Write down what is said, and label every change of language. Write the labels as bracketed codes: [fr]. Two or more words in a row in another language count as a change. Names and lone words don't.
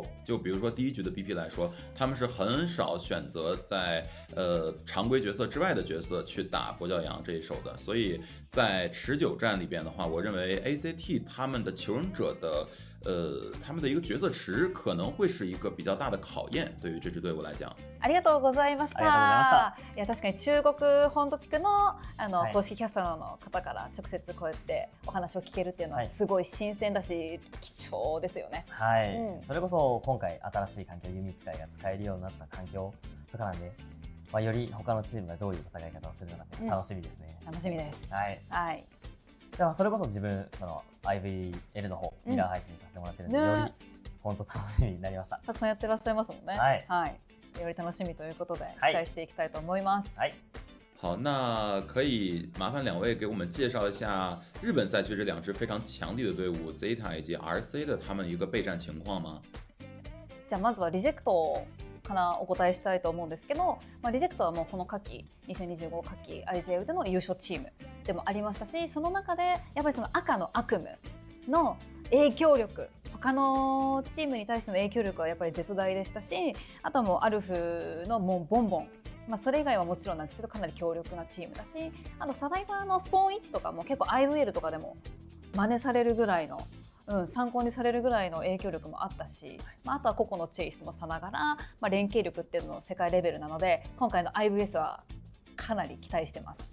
[zh] 就比如说第一局的 BP 来说，他们是很少选择在常规角色之外的角色去打跛脚羊这一手的，所以在持久战里边的话，我认为 ACT 他们的求生者的他们的一个角色池可能会是一个比较大的考验，对于这支队伍来讲。 [ja] ありがとうございました。いや確かに中国本土地区の公式キャスターの方から直接こうやってお話を聞けるっていうのはすごい新鮮だし貴重ですよね。はい、それこそ今回新しい環境、弓使いが使えるようになった環境とかなんで、より他のチームがどういう戦い方をするのか楽しみですね。楽しみです。はい。はい。ではそれこそ自分その IVL の方ミラー配信させてもらってるんで、より本当楽しみになりました。たくさんやってらっしゃいますもんね。はい。より楽しみということで期待していきたいと思います。はい。 [zh] 好，那可以麻烦两位给我们介绍一下日本赛区这两支非常强力的队伍 Zeta 以及 RC 的他们一个备战情况吗？ [ja] じゃあまずはリジェクトからお答えしたいと思うんですけど、リジェクトはもうこの夏季2025夏季 IGL での優勝チームでもありましたし、その中でやっぱりその赤の悪夢の影響力、他のチームに対しての影響力はやっぱり絶大でしたし、あとはもうアルフのもうボンボン、それ以外はもちろんなんですけどかなり強力なチームだし、あとサバイバーのスポーン位置とかも結構 IVL とかでも真似されるぐらいの、参考にされるぐらいの影響力もあったし、あとは個々のチェイスもさながら、連携力っていうのも世界レベルなので、今回の IVS はかなり期待してます。